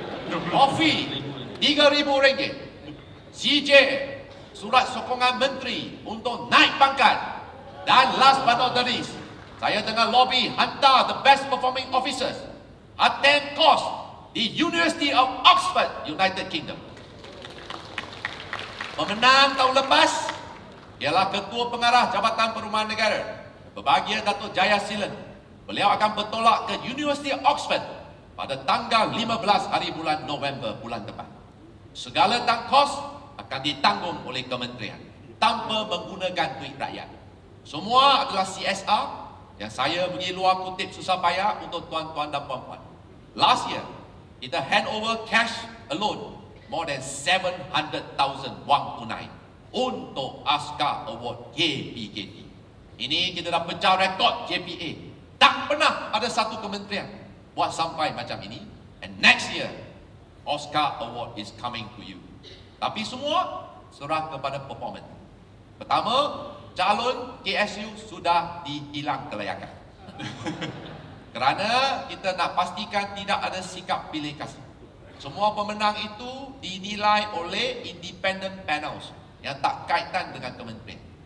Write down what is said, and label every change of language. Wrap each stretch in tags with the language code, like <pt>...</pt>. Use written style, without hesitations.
<ms>Trofi RM3,000. CJ, surat sokongan menteri untuk naik pangkat. Dan</ms> <en>last but not the least,</en> <ms>saya tengah lobby hantar</ms> <en>the best performing officers attend course</en> <ms>di</ms> <en>University of Oxford, United Kingdom.</en> <ms>Pemenang tahun lepas ialah Ketua Pengarah Jabatan Perumahan Negara, Berbahagia Datuk Jaya Silan. Beliau akan bertolak ke University of Oxford pada tanggal 15 hari bulan November bulan depan. Segala kos akan ditanggung oleh kementerian tanpa menggunakan duit rakyat. Semua adalah CSR yang saya bagi luar kutip susah payah untuk tuan-tuan dan puan-puan.</ms> <en>Last year,</en> <ms>kita</ms> <en>hand over cash alone more than 700,000</en> <ms>wang tunai untuk</ms> <en>Oscar Award KPKT.</en> <ms>Ini kita dah pecah rekod JPA. Tak pernah ada satu kementerian buat sampai macam ini.</ms> <en>And next year, Oscar Award is coming to you.</en> <ms>Tapi semua serah kepada performance. Pertama, calon KSU sudah dihilang kelayakan. Kerana kita nak pastikan tidak ada sikap pilih kasih. Semua pemenang itu dinilai oleh</ms> <en>independent panels</en> <ms>yang tak kaitan dengan kementerian.</ms>